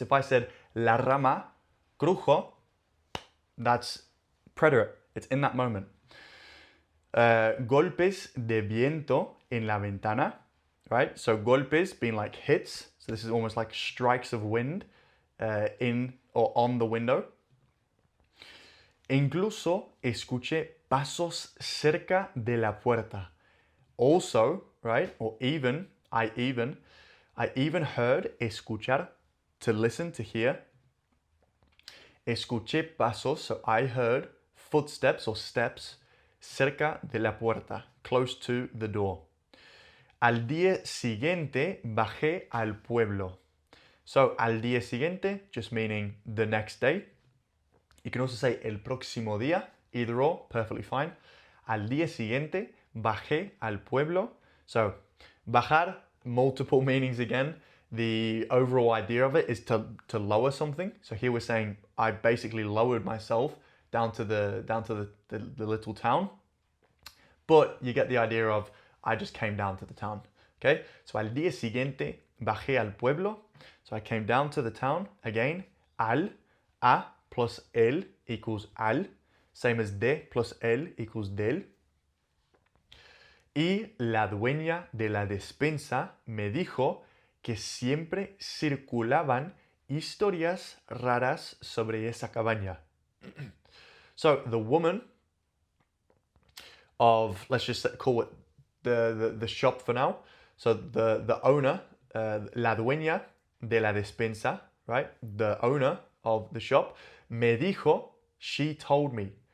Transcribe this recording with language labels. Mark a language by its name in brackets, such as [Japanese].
[English] If I said [Spanish] la rama crujo, [English] that's preterite. It's in that moment. [Spanish] Golpes de viento en la ventana, [English] right? So golpes being like hits. So this is almost like strikes of wind in or on the window. [Spanish] Incluso escuché pasos cerca de la puerta. [English] Also, right? Or even, I even heard escuchar, to listen, to hear. [Spanish] Escuché pasos, [English] so I heard footsteps or steps [Spanish] cerca de la puerta, [English] close to the door. [Spanish] Al día siguiente bajé al pueblo. [English] So [Spanish] al día siguiente, [English] just meaning the next day. You can also say [Spanish] el próximo día, [English] either or, perfectly fine. [Spanish] Al día siguiente bajé al pueblo. [English] So bajar, multiple meanings again. The overall idea of it is to lower something. So here we're saying I basically lowered myself down to the little town. But you get the idea of I just came down to the town. Okay? [Spanish] So al día siguiente bajé al pueblo. [English] So I came down to the town. Again, al, a plus el equals al. Same as de plus el equals del. [Spanish] Y la dueña de la despensa me dijo que siempre circulaban historias raras sobre esa cabaña. [English] So the woman of, let's just call it the shop for now. So the owner, [Spanish] la dueña de la despensa, [English] right? The owner of the shop, [Spanish] me dijo, [English] she told me.